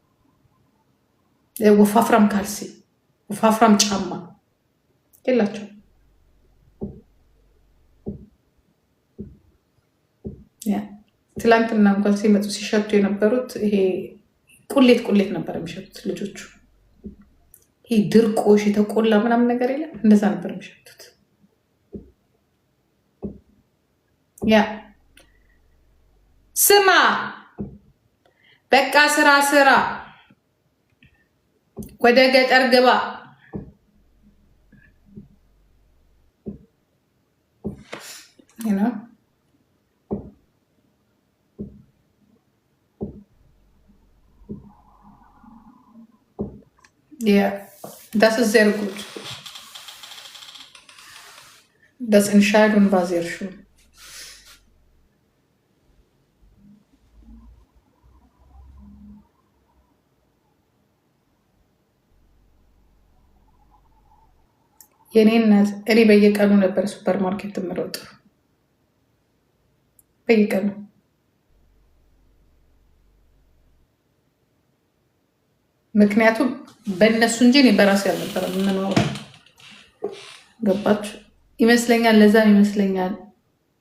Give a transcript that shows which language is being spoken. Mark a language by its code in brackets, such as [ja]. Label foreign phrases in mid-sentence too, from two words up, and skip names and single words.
[am] ወፋፍራም ካልሲ፣ ወፋፍራም ጫማ የላቸው። ትላንትና እንኳን ሲመጡ ሲሸቱ የነበሩት ይሄ ቁሌት ነበር የሚሸቱት ልጆቹ። ይሄ ድርቆሽ የተቆላ ምናምን ነገር የለም፣ እንደዛ ነበር የሚሸቱት። ስማ በቃ ስራ ወደ ገጠር ግባ። [de] Das ist sehr gut. Das Entscheidung war sehr schön. [am] የኔ እናት እኔ በየቀኑ ነበር ሱፐር ማርኬት የምሮጥ፣ በየቀኑ ምክንያቱም በእነሱ እንጂ እኔ በራሴ አልነበረም የምኖረው። ገባችሁ ይመስለኛል። ለዛም ይመስለኛል